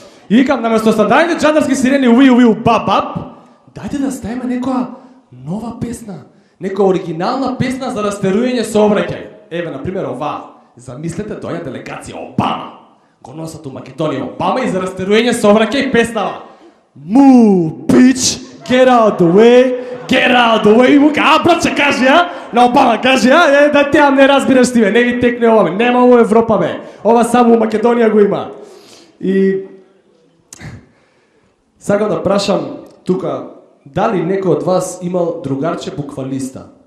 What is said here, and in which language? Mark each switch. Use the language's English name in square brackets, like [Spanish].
[Macedonian] И викам, наместо стандардните джандарски сирени уи бабаб, дајте да ставиме некоја нова песна. Некоја оригинална песна за растерујање сообраќај. Еве, например, ова. Замислете, доаѓа делегација Обама. Го носат у Македонија Обама и за растерујање сообраќај песнава. [English] Move, bitch, get out the way. [Macedonian] И му ка, братче, кажи, на Обама, кажи, да теа не разбираш ти, бе, не ви текне ова, бе, нема во Европа, бе. Ова само у Македонија го има. И сакам да прашам тука, дали некој од вас имал другарче буквалиста?